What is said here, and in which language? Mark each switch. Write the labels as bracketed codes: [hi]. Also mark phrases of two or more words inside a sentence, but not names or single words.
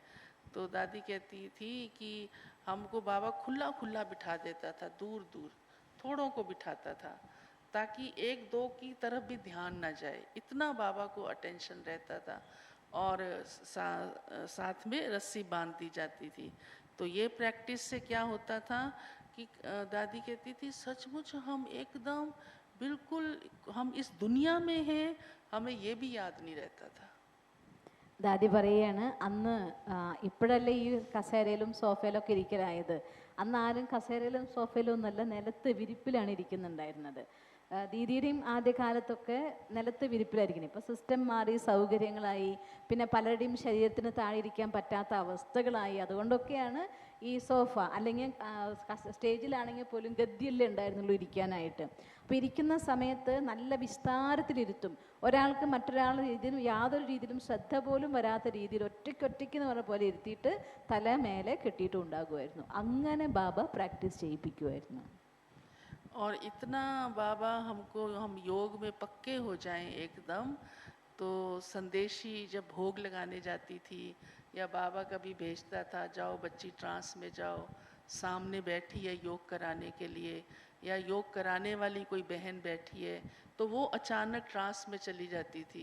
[hi] तो दादी कहती थी कि हमको बाबा खुला खुला बिठा देता था, दूर दूर थोड़ों को बिठाता था, ताकि एक दो की तरफ भी ध्यान ना जाए, इतना बाबा को अटेंशन रहता था। और साथ में रस्सी बांध दी जाती थी। तो ये प्रैक्टिस से क्या होता था कि दादी कहती थी सचमुच हम एकदम बिल्कुल हम इस दुनिया में हैं, हमें ये भी याद नहीं रहता था. [ml] ദാദി പറയുകയാണ്, അന്ന് ഇപ്പോഴല്ലേ ഈ കസേരയിലും സോഫയിലൊക്കെ ഇരിക്കലായത്. അന്ന് ആരും കസേരയിലും സോഫയിലും ഒന്നല്ല, നിലത്ത് വിരിപ്പിലാണ് ഇരിക്കുന്നുണ്ടായിരുന്നത്. ദീദിയുടെയും ആദ്യകാലത്തൊക്കെ നിലത്ത് വിരിപ്പിലായിരിക്കണം. ഇപ്പോൾ സിസ്റ്റം മാറി, സൗകര്യങ്ങളായി, പിന്നെ പലരുടെയും ശരീരത്തിന് താഴെ ഇരിക്കാൻ പറ്റാത്ത അവസ്ഥകളായി. അതുകൊണ്ടൊക്കെയാണ് ഈ സോഫ, അല്ലെങ്കിൽ സ്റ്റേജിലാണെങ്കിൽ പോലും ഗദ്യല്ലേ ഉണ്ടായിരുന്നുള്ളൂ ഇരിക്കാനായിട്ട്. അപ്പോൾ ഇരിക്കുന്ന സമയത്ത് നല്ല വിസ്താരത്തിലിരുത്തും. ഒരാൾക്ക് മറ്റൊരാൾ ഇതിന് യാതൊരു രീതിയിലും ശ്രദ്ധ പോലും വരാത്ത രീതിയിൽ ഒറ്റയ്ക്ക് എന്ന് പറഞ്ഞ പോലെ ഇരുത്തിയിട്ട് തല മേലെ കെട്ടിയിട്ടും ഉണ്ടാകുമായിരുന്നു. അങ്ങനെ ബാബ പ്രാക്ടീസ് ചെയ്യിപ്പിക്കുമായിരുന്നു. [hi] और इतना बाबा हमको, हम योग में पक्के हो जाएं एकदम, तो संदेशी जब भोग लगाने जाती थी या बाबा कभी भेजता था, जाओ बच्ची ट्रांस में जाओ, सामने बैठी है योग कराने के लिए, या योग कराने वाली कोई बहन बैठी है, तो वो अचानक ट्रांस में चली जाती थी।